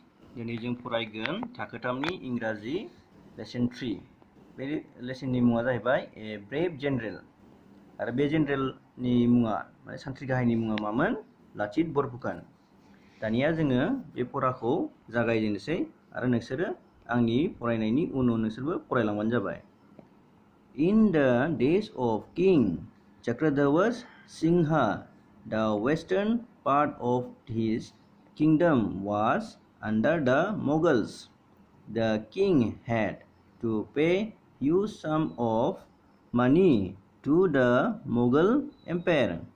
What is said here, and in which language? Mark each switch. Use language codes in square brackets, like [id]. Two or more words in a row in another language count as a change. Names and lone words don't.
[brx] दिनै जों फरायगोन थाखो 3नि इंराजि लेसन 3 बे लेसननि मुङा जाहैबाय [en] a brave [brx] जेनेरेल आरो बे जेनेरेलनि मुङा माने सानथ्रि गाहायनि मुङा मामोन लाचित बरफुकन दानिया जोङो बे फराखौ जागायजेननोसै आरो नोंसोरो आंनि फरायनायनि उनाव नोंसोरबो फरायलांबानो जाबाय [en] In the days of King Chakradevas Singha the western part of his kingdom was under the Mughals. The king had to pay huge sum of money to the Mughal empire.